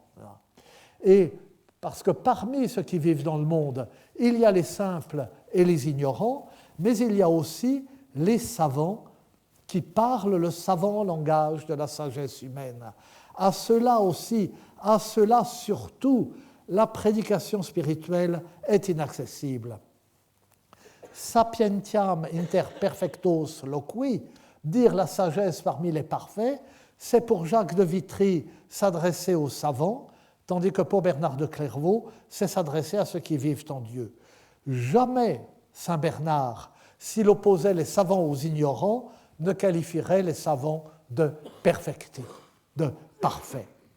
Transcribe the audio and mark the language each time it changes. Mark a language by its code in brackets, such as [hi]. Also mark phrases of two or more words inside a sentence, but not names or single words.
[fr] Et parce que parmi ceux qui vivent dans le monde, il y a les simples et les ignorants, mais il y a aussi les savants qui parle le savant langage de la sagesse humaine. À cela aussi, à cela surtout, la prédication spirituelle est inaccessible. [la] Sapientiam inter perfectos loqui, [fr] dire la sagesse parmi les parfaits, c'est pour Jacques de Vitry s'adresser aux savants, tandis que pour Bernard de Clairvaux, c'est s'adresser à ceux qui vivent en Dieu. Jamais saint Bernard, s'il opposait les savants aux ignorants, ne qualifierait les savants de perfecti, de parfaits.